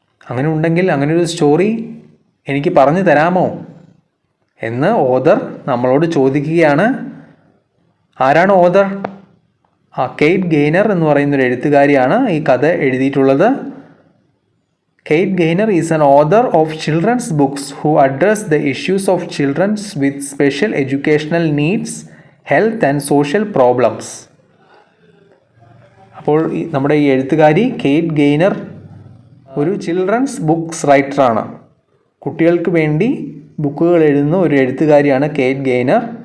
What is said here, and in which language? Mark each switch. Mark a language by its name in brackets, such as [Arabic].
[Malayalam] അങ്ങനെ ഉണ്ടെങ്കിൽ അങ്ങനെ ഒരു സ്റ്റോറി എനിക്ക് പറഞ്ഞു തരാമോ എന്ന് ഓഥർ നമ്മളോട് ചോദിക്കുകയാണ്. ആരാണ് ഓഥർ? കെയ്റ്റ് ഗെയ്നർ എന്ന് പറയുന്നൊരു എഴുത്തുകാരിയാണ് ഈ കഥ എഴുതിയിട്ടുള്ളത്. [English] Kate Gaynor is an author of children's books who address the issues of children with special educational needs, health and social problems. [Malayalam] അപ്പോൾ നമ്മുടെ ഈ എഴുത്തുകാരി കേറ്റ് ഗെയ്നർ ഒരു ചിൽഡ്രൻസ് ബുക്സ് റൈറ്ററാണ്. കുട്ടികൾക്ക് വേണ്ടി ബുക്കുകൾ എഴുതുന്ന ഒരു എഴുത്തുകാരിയാണ് കേറ്റ് ഗെയ്നർ.